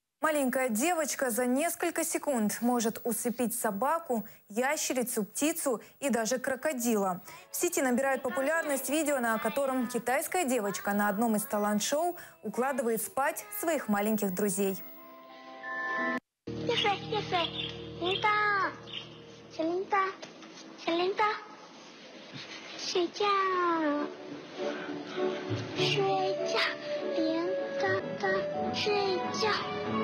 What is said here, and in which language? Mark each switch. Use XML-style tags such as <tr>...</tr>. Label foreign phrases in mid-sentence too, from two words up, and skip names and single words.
<ru>Маленькая девочка за несколько секунд может усыпить собаку, ящерицу, птицу и даже крокодила. В сети набирает популярность видео, на котором китайская девочка на одном из талант-шоу укладывает спать своих маленьких друзей.</ru> <zh>别睡，别睡，铃铛，小铃铛，小铃铛，睡觉，睡觉，铃铛铛，睡觉。</zh>